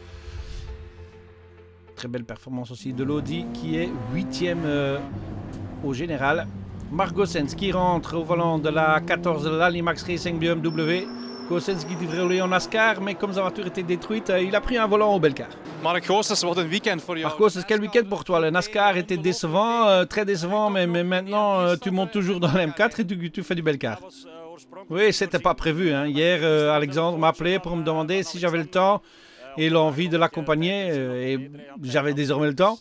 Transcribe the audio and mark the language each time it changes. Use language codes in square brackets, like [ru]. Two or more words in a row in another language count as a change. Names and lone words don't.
[fr] Très belle performance aussi de l'Audi qui est 8e au général. Marc Goossens qui rentre au volant de la 14 de l'Alimax Racing BMW. Goossens qui devrait rouler en NASCAR, mais comme sa voiture était détruite, il a pris un volant au Belcar. [nl] Marc Goossens, wat een weekend voor jou. [fr] Marc Goossens, quel week-end pour toi? Le NASCAR était décevant, très décevant, mais maintenant tu montes toujours dans la M4 et tu fais du Belcar. Oui, c'était pas prévu. Hein. Hier, Alexandre m'a appelé pour me demander si j'avais le temps et l'envie de l'accompagner, et j'avais désormais le temps.